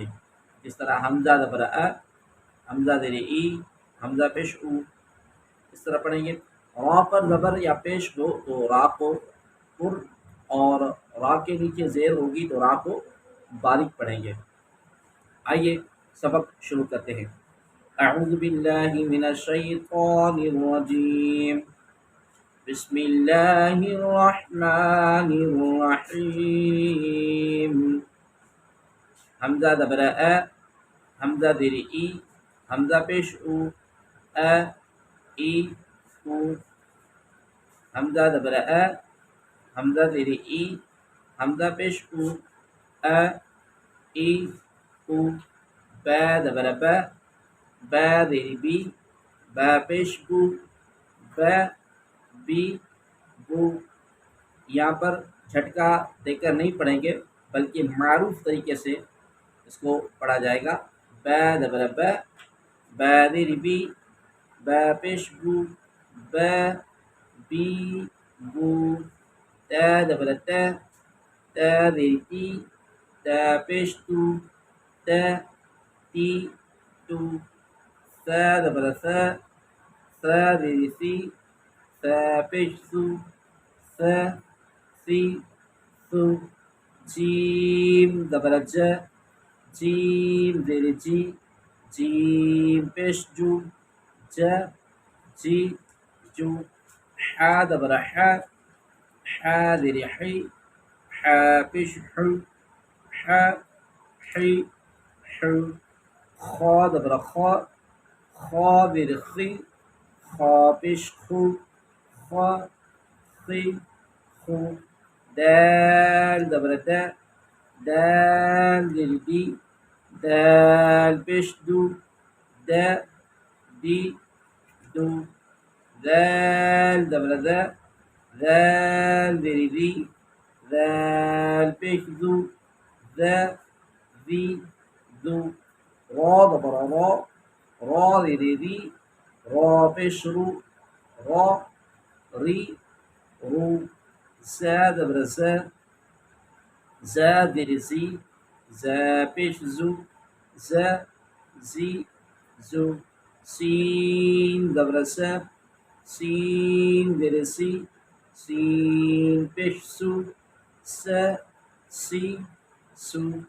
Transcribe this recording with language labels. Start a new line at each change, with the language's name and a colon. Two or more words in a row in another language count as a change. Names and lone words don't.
Hindi: जिस तरह हमज़ा ज़बर अ, हमज़ा ज़ेर ई, हमज़ा पेश उ, इस तरह पढ़ेंगे। रा पर ज़बर या पेश हो तो रा को पुर और रा के नीचे ज़ेर होगी तो रा को बारीक पढ़ेंगे। आइए सबक शुरू करते हैं।
Arabic: أعوذ بالله من الشيطان الرجيم. بسم الله الرحمن الرحيم.
Hindi: हमज़ा ज़बर अ, हमज़ा ज़ेर ई, हमज़ा पेश उ, अ ई उ, हमज़ा ज़बर अ, हमज़ा ज़ेर ई, हमज़ा पेश उ, अ ई उ, बा ज़बर ब, बा ज़ेर बी, बा पेश बु, ब बी बु। यहाँ पर झटका देकर नहीं पढ़ेंगे बल्कि मारूफ तरीके से इसको पढ़ा जाएगा। ब ज़बर ब, बा ज़ेर बी, बा पेश बु, ब बी बु। त ज़बर त, त ज़ेर ती, त पेश तू, त ती तू। स ज़बर स, स ज़ेर सी, स पेश सू, स सी सू। जीम ज़बर ज, जीम ज़ेर जी, जीम पेश जू, ज जी जू। हा ज़बर ह, हा ज़ेर ही, हा पेश हु, हा ही हु। खा ज़बर खा, खा ज़ेर खी, खा पेश खू, खा खी खू। दाल ज़बर द, दाल ज़ेर दी, दाल पेश दू, द दी दू। ज़ाल ज़बर ज़, ज़ाल ज़ेर ज़ी, ज़ाल पेश ज़ू, ज़ ज़ी ज़ू। रा ज़बर रा, रा ज़ेर री, रा पेश रू, रा री रू। ज़ा ज़बर ज़, ज़ा ज़ेर ज़ी, ज़ा पेश ज़ू, ज़ ज़ी ज़ू। सीन ज़बर स, सीन ज़ेर सी, सीन पेश सू, स सी सू।